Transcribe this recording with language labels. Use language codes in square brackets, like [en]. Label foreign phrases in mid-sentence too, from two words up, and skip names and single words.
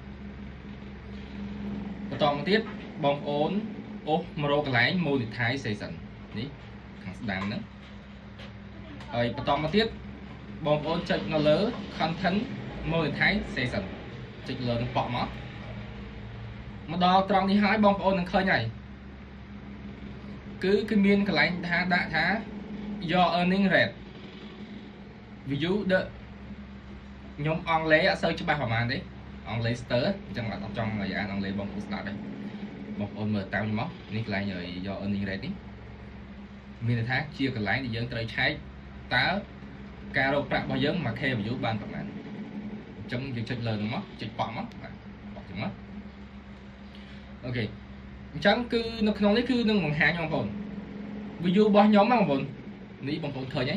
[km] បន្តមកទៀតបងប្អូនអូសមករកកន្លែង monetization នេះខាងស្ដាំហ្នឹងហើយបន្តមកទៀតបងប្អូនចុចនៅលើ [en] content monetization [km] ចុចលើនឹងបកមកដល់ត្រង់នេះហើយបងប្អូននឹងឃើញហើយគឺមានកន្លែងថាដាក់ថា [en] your earning rate view the [km] ខ្ញុំអង់គ្លេសអត់សូវច្បាស់ ប្រហែលទេអង់គ្លេសស្ទើរអញ្ចឹងអត់ចង់ឲ្យអានអង់គ្លេសបងប្អូនស្ដាប់ទេបងប្អូនមើលតាមខ្ញុំមកនេះកន្លែង [en] your earning rate [km] នេះមានន័យថាជាកន្លែងដែលយើងត្រូវឆែកតើការរកប្រាក់របស់យើង 1k view បានប្រហែ លអញ្ចឹងយើងចុចលើនឹងមកចុចបក់មកបក់ចឹងមកអូខេអញ្ចឹងគឺនៅក្នុងនេះគឺនឹងបង្ហាញបងប្អូន view របស់ខ្ញុំបងប្អូននេះបងប្អូនឃើញហើយ